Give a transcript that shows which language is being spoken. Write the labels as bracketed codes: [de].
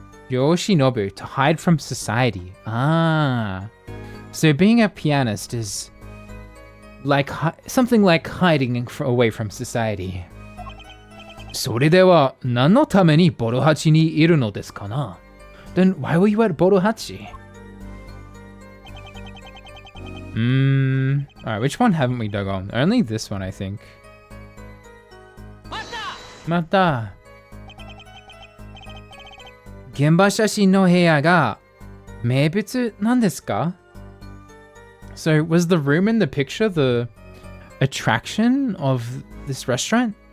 [en] Yoshinobu, to hide from society. Ah... So being a pianist is like something like hiding away from society. [ja] それでは何のためにボロハチにいるのですかな? [en] Then why were you at Bodohachi? Alright, which one haven't we dug on? Only this one, I think. [ja] Mata! 現場写真の部屋が名物なんですか? [en] So, was the room in the picture the attraction of this restaurant?